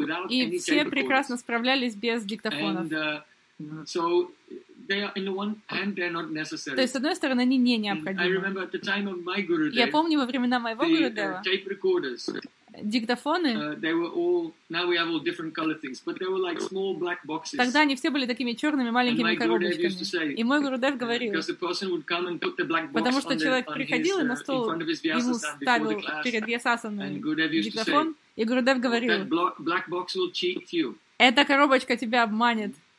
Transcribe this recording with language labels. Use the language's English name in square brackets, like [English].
[Russian] И все прекрасно справлялись без диктофонов. [English] So they are in the one hand, they're not necessary. [Russian] То есть, с одной стороны, они не необходимы. [English] I remember at the time of my guru day, [Russian] я помню во времена моего [English] гурудева, tape recorders, [Russian] диктофоны, [English] they were all, now we have all different color things, but they were like small black boxes. [Russian] Тогда они все были такими черными маленькими коробочками. [English] Say, [Russian] и мой гурудев говорил, потому что человек приходил и на стол ему ставил перед Вьясасаной диктофон, и гурудев говорил, [English] black box will cheat you. [Russian] Эта коробочка тебя обманет.